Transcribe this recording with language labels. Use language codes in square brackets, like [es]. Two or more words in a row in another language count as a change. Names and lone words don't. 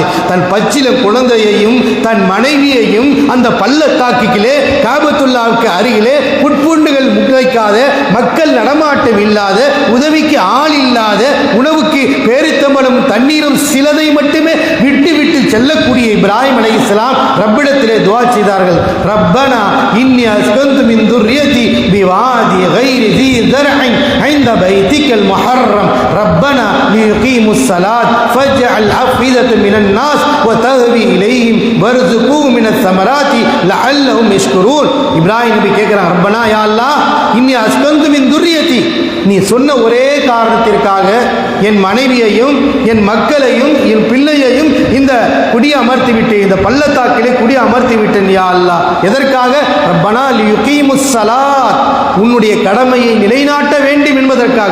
[ta] தன் பச்சிளம் குழந்தையையும் தன் மனைவியையும் அந்த பள்ளத்தாக்கிலே காபத்துல்லாவுக்கு அருகிலே புட்புண்டுகள் முளைக்காத, மக்கள் நடமாட்டம் இல்லாத, உதவிக்கு ஆள் இல்லாத, உணவுக்கு பேரித்தம்பளும் தண்ணீரும் சிலதை மட்டுமே விட்டு விட்டு செல்லக்கூடிய இப்ராஹிம் அலைஹிஸ்ஸலாம் ரப்பிடத்திலே துஆ செய்தார்கள். [ar] ربنا إني أسكنت من ذريتي بواد غير ذي زرع عند بيتك المحرم ربنا ليقيموا الصلاة فاجعل أفئدة من الناس وتهوي إليهم وارزقهم من الثمرات لعلهم يشكرون. [ta] இப்ராஹிம் நபி கேட்கிறாங்க, [ar] ربنا يا الله إني أسكنت من ذريتي, [ta] நீ சொன்ன ஒரே காரணத்திற்காக என் மனைவியையும் என் மக்களையும் என் பிள்ளையையும் இந்த குடி அமர்த்தி விட்டேன், இந்த பள்ளத்தாக்கிலே குடி அமர்த்தி விட்டேன் [ar] يا الله. [ta] எதற்காக? [ar] ربنا ليقيموا الصلاة, [ta] உன்னுடைய கடமையை நிலைநாட்ட வேண்டும் என்பதற்காக.